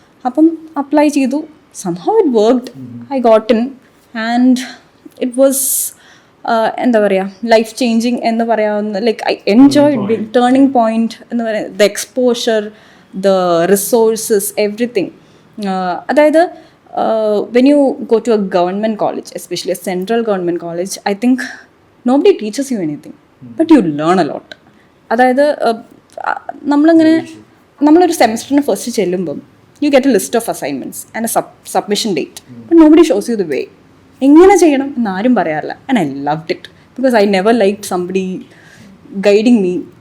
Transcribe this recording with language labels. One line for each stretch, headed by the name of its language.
Malayalam: അപ്പം അപ്ലൈ ചെയ്തു.
English: Somehow it worked. I got in. And it was
Malayalam: എന്താ പറയുക
English: life changing
Malayalam: എന്ന് പറയാവുന്ന
English: like I enjoyed turning point
Malayalam: എന്ന് പറയുന്നത്
English: The exposure the resources everything. അതായത് when you go to a government college, especially a central government college, I think nobody teaches you anything, but you learn a lot.
Malayalam: അതായത് നമ്മളൊരു സെമസ്റ്ററിന് first ചെല്ലുമ്പം
English: You get a list of assignments and a submission date, but nobody shows you the way.
Malayalam: എങ്ങനെ ചെയ്യണം എന്നാരും പറയാറില്ല.
English: And I loved it because I never like somebody guiding me.